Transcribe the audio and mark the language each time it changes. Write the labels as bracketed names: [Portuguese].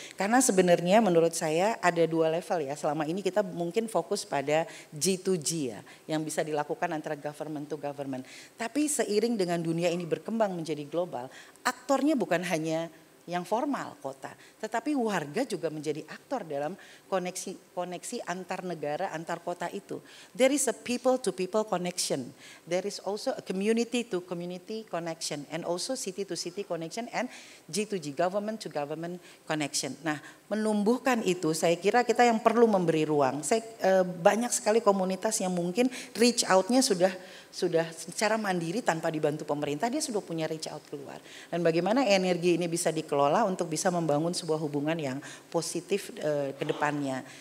[Indonesian] Karena sebenarnya menurut saya ada dua level ya. Selama ini kita mungkin fokus pada G2G ya, yang bisa dilakukan antara [English] government to government. [Indonesian] Tapi seiring dengan dunia ini berkembang menjadi global, aktornya bukan hanya yang formal kota, tetapi warga juga menjadi aktor dalam koneksi antar negara, antar kota itu. [English] There is a people to people connection, there is also a community to community connection, and also city to city connection, and G2G, government to government connection. [Indonesian] Nah, menumbuhkan itu saya kira kita yang perlu memberi ruang. Banyak sekali komunitas yang mungkin reach out-nya sudah secara mandiri tanpa dibantu pemerintah, dia sudah punya reach out keluar. Dan bagaimana energi ini bisa dikelola untuk bisa membangun sebuah hubungan yang positif ke depannya.